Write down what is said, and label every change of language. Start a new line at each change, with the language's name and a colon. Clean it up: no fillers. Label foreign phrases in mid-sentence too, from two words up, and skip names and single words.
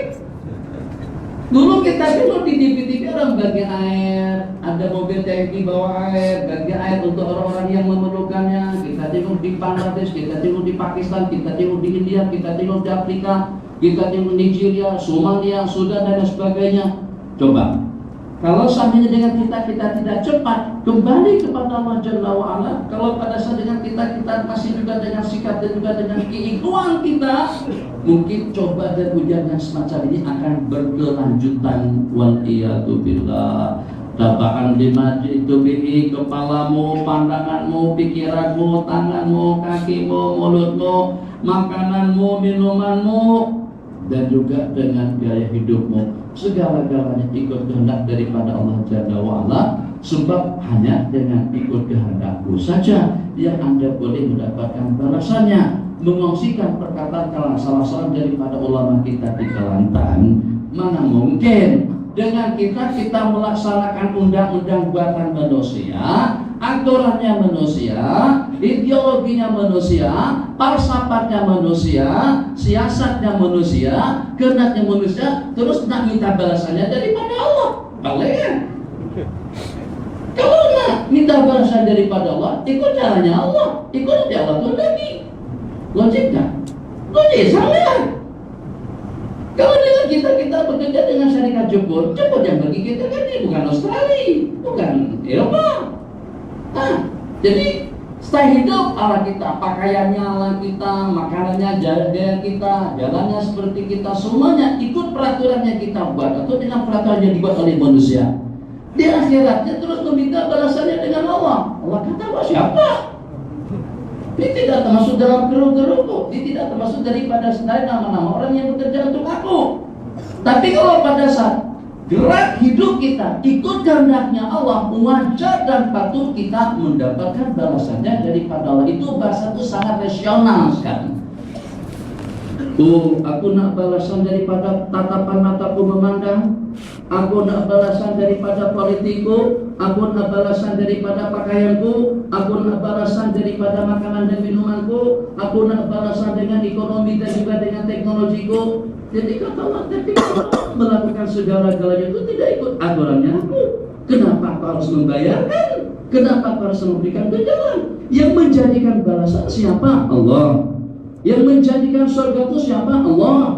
Malay: Dulu kita di TV orang bagi air, ada mobil TNI bawa air, bagi air untuk orang-orang yang memerlukannya. Kita tengok di Bangladesh, kita tengok di Pakistan, kita tengok di India, kita tengok di Afrika, kita tengok Nigeria, Somalia, Sudan dan sebagainya. Coba, kalau seandainya dengan kita tidak cepat kembali kepada Allah
Arabic: جل وعلا,
Malay: kalau pada saat dengan kita masih juga dengan sikap dan juga dengan keikhlasan kita, mungkin coba dan ujian yang semacam ini akan berkelanjutan.
Arabic: والعياذ بالله تبعا لما جئت به,
Malay: kepalamu, pandanganmu, pikiranmu, tanganmu, kakimu, mulutmu, makananmu, minumanmu, dan juga dengan gaya hidupmu. Segala-galanya ikut kehendak daripada Allah
Arabic: جل وعلا.
Malay: Sebab hanya dengan ikut kehendakku saja yang Anda boleh mendapatkan balasannya. Mengongsikan perkataan salah seorang daripada ulama kita di Kelantan, mana mungkin dengan kita melaksanakan undang-undang buatan manusia, aturannya manusia, ideologinya manusia, falsafatnya manusia, siasatnya manusia, kehendaknya manusia, terus nak minta balasannya daripada Allah. Boleh. Kalau nak minta balasan daripada Allah, ikut caranya Allah, ikut dia Allah tu lagi. Logiknya, logik salah. Kalau dengan kita bekerja dengan syarikat jemput yang bagi kita kan ini bukan Australia, bukan Eropa. Jadi style hidup ala kita, pakaiannya ala kita, makanannya gaya kita, jalannya seperti kita, semuanya ikut peraturannya kita buat atau dengan peraturan yang dibuat oleh manusia. Di akhiratnya terus meminta balasannya dengan Allah. Allah kata, siapa? Dia tidak termasuk dalam kru-kruku. Dia tidak termasuk daripada nama-nama orang yang bekerja untuk aku. Tapi kalau pada saat gerak hidup kita ikut kehendaknya Allah, wajar dan patut kita mendapatkan balasannya daripada Allah. Itu bahasa itu sangat rasional sekali. Aku nak balasan daripada tatapan mataku memandang, aku nak balasan daripada politiku, aku nak balasan daripada pakaianku, aku nak balasan daripada makanan dan minumanku, aku nak balasan dengan ekonomi dan juga dengan teknologiku. Jadi kata Allah, tapi kalau melakukan segala-galanya itu tidak ikut aturannya aku, kenapa aku harus membayarkan? Kenapa aku harus memberikan tunjangan? Yang menjadikan balasan siapa? Allah. Yang menjadikan surga itu siapa? Allah.